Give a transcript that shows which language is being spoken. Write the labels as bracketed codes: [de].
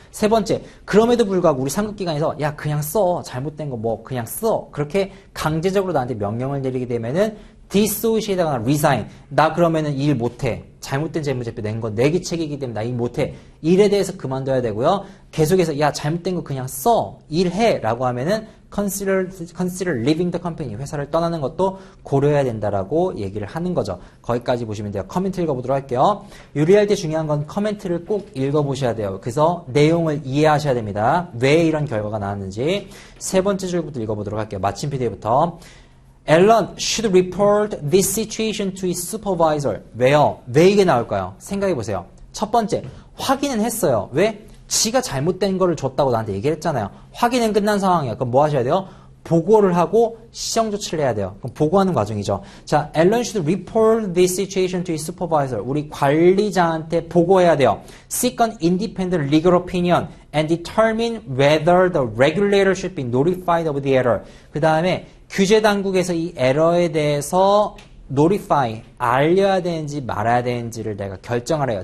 [ko] 세 번째, 그럼에도 불구하고 우리 상급기관에서 야, 그냥 써. 잘못된 거 뭐 그냥 써. 그렇게 강제적으로 나한테 명령을 내리게 되면은 dissociate하거나 resign. 나 그러면은 일 못해. 잘못된 재무제표 낸 건 내 기책이기 때문에 나 일 못해. 일에 대해서 그만둬야 되고요. 계속해서 야, 잘못된 거 그냥 써. 일해. 라고 하면은 [en] consider leaving the company. [ko] 회사를 떠나는 것도 고려해야 된다라고 얘기를 하는 거죠. 거기까지 보시면 돼요. 커멘트 읽어보도록 할게요. 요리할 때 중요한 건 커멘트를 꼭 읽어보셔야 돼요. 그래서 내용을 이해하셔야 됩니다. 왜 이런 결과가 나왔는지. 세 번째 줄부터 읽어보도록 할게요. 마침 PD부터. [en] Allen should report this situation to his supervisor. [ko] 왜요? 왜 이게 나올까요? 생각해보세요. 첫 번째, 확인은 했어요. 왜? 지가 잘못된 거를 줬다고 나한테 얘기를 했잖아요. 확인은 끝난 상황이에요. 그럼 뭐 하셔야 돼요? 보고를 하고 시정 조치를 해야 돼요. 그럼 보고하는 과정이죠. [en] 자, Allen should report this situation to his supervisor. [ko] 우리 관리자한테 보고해야 돼요. [en] Seek an independent legal opinion and determine whether the regulator should be notified of the error. [ko] 그 다음에 규제 당국에서 이 에러에 대해서 notify, 알려야 되는지 말아야 되는지를 내가 결정하래요.